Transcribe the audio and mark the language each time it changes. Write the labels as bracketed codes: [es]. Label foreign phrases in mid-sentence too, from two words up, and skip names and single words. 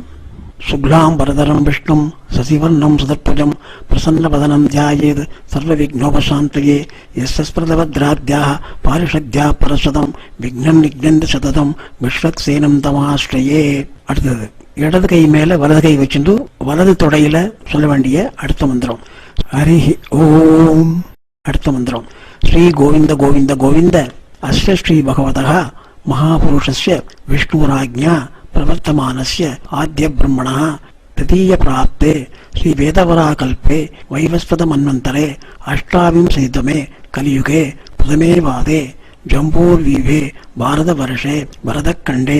[sa] शुक्लाम् बरधरं विष्णुं शशिवर्णं चतुर्भुजं प्रसन्नवदनं ध्यायेत् सर्वविघ्नोपशान्तये यस्यद्विरदवक्त्राद्याः पारिषद्याः परःशतम् विघ्नं निघ्नन्ति सततं विष्वक्सेनं तमाश्रये. [ta] அடுத்தது இடது கை மேல வலது கை வச்சுட்டு வலது தொடையில சொல்ல வேண்டிய அடுத்த மந்திரம் [sa] हरि ओम्. [ta] அடுத்த மந்திரம் [sa] श्री गोविन्द गोविन्द गोविन्द अस्य श्री भगवतः महापुरुषस्य विष्णुराज्ञा प्रवर्तमानस्य आद्य ब्रह्मणः तृतीय प्राप्ते श्री वेदवराकल्पे वैवस्वतमन्वन्तरे अष्टाविंशतितमे कलियुगे प्रथमे वादे जम्बूर्वीभे भारतवर्षे भरतखण्डे